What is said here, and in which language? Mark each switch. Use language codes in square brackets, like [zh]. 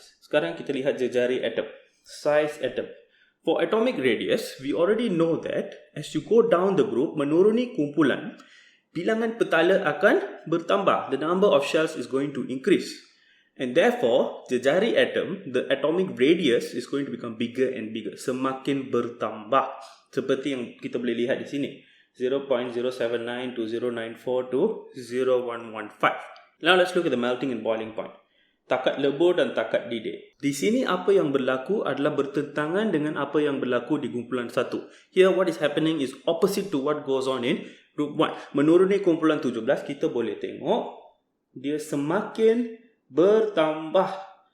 [ms] Sekarang kita lihat jejari atom, [en] size atom. For atomic radius, we already know that as you go down the group [ms] menuruni kumpulan, bilangan petala akan bertambah. [en] The number of shells is going to increase. And therefore, [ms] jejari atom, [en] the atomic radius is going to become bigger and bigger. [ms] Semakin bertambah. Seperti yang kita boleh lihat di sini. [en] 0.079 to 094 to 0115. Now let's look at the melting and boiling point. [ms] Takat lebur dan takat didih. Di sini apa yang berlaku adalah bertentangan dengan apa yang berlaku di kumpulan 1. [en] Here what is happening is opposite to what goes on in group 1. [ms] Menuruni kumpulan 17, kita boleh tengok dia semakin bertambah.